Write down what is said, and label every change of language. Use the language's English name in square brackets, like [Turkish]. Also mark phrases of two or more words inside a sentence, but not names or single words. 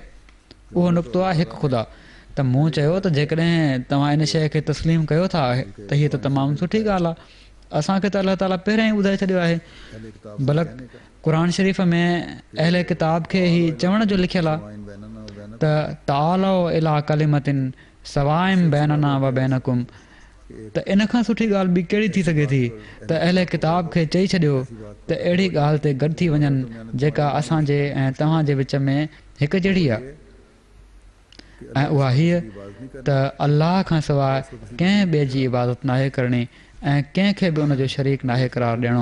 [Sindhi] उहो नुक़्तो आहे हिकु ख़ुदा। त मूं चयो त जेकॾहिं तव्हां इन शइ खे तस्लीम कयो था त हीअ त तमामु सुठी ॻाल्हि आहे। असांखे त अलाह ताला पहिरियों ई ॿुधाए छॾियो आहे। बल्कि क़ुर शरीफ़ में अहले किताब खे ई चवण जो लिखियलु आहे त [Arabic] تعالوا إلى كلمة سواء بيننا وبينكم. [Sindhi] त इन खां सुठी ॻाल्हि ॿी कहिड़ी थी सघे थी त अहले किताब खे चई छॾियो त अहिड़ी ॻाल्हि ते गॾु थी वञनि जेका असांजे ऐं तव्हांजे विच में हिकु जहिड़ी आहे, ऐं उहा हीअ त अल्लाह खां सवाइ कंहिं ॿिए जी इबादत नाहे करणी ऐं कंहिंखे बि उनजो शरीक नाहे करार ॾियणो।